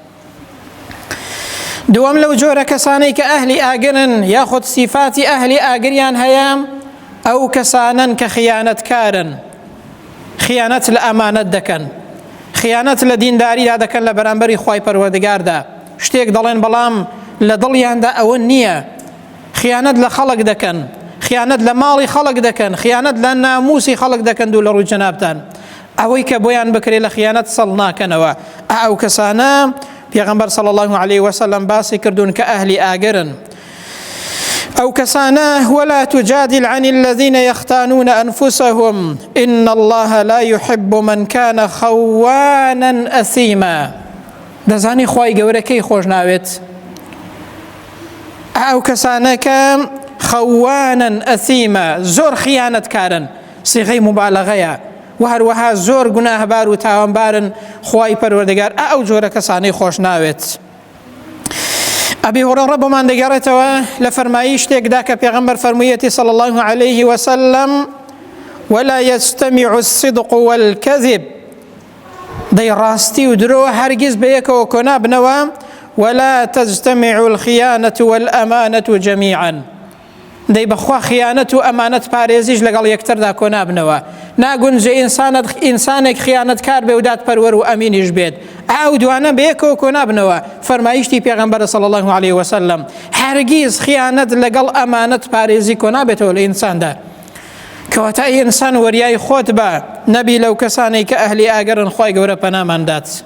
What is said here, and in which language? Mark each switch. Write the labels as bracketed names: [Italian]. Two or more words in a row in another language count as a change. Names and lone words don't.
[Central Kurdish] دووەم لەو جۆرە کەسانەی کە ئەهلی ئاگرن یاخود سیفاتی ئەهلی ئاگریان هەیە، ئەو کەسانن کە خیانەتکارن، خیانەت لە ئەمانەت دەکەن، خیانەت لە دینداریدا دەکەن لە بەرامبەری خوای پەروەردگاردا، شتێک دەڵێن بەڵام لە دڵیاندا ئەوە نییە، خیانەت لە خەڵک دەکەن، خیانەت لە ماڵی خەڵک دەکەن، خیانەت لە ناموسی خەڵک دەکەن دوو لە ڕووی جەنابتان، ئەوەی کە بۆیان بکرێ لە خیانەت سەڵ ناکەنەوە. ئەو کەسانە پێغەمبەر [Arabic] صلی الله عليه وسلم [Central Kurdish] باسی کردوون کە ئەهلی ئاگرن. [Arabic] أو كساناه ولا تجادل عن الذين يختانون أنفسهم إن الله لا يحب من كان خوانا أثيما. [Central Kurdish] دەزانی خوای گەورە کەی خۆش ناوێت؟ ئەو کەسانە کە [Arabic] خەوانن ئەثیمە، [Central Kurdish] زۆر خیانەتکارن، سیغەی مبالغەیە و هەروەها زۆر گوناهبار و تاوانبارن، خوای پەروەردگار ئەو جۆرە کەسانەی خۆش ناوێت. ئەبی هورەیرە بۆمان دەگەڕێتەوە لە فەرمایی شتێکدا کە پێغەمبەر فەرموویەتی [Arabic] صلی الله عليه وسلم ولا يجتمع الصدق والكذب، [Central Kurdish] دەی ڕاستی و درۆ هەرگیز بەیەکەوە کۆنا بنەوە، [Arabic] ولا تجتمع الخيانة والأمانة جميعا، [Central Kurdish] دەی بەخوا خیانەت و ئەمانەت پارێزیش لەگەڵ یەکتردا کۆنا بنەوە، ناگونجێ ئینسانێک خیانەتکار بێ و دادپەروەر و ئەمینیش بێت، ئەو دوانە بەیەکەوە کۆنا بنەوە. فەرمایشتی پێغەمبەر [Arabic] صلی الله عليه وسلم [Central Kurdish] هەرگیز خیانەت لەگەڵ ئەمانەت پارێزی کۆنا بێتەوە لە ئینساندا، کەواتە ئینسان وەریای خۆت بە، نەبی لەو کەسانەی کە ئەهلی ئاگرن، خوای گەورە پەناماندات.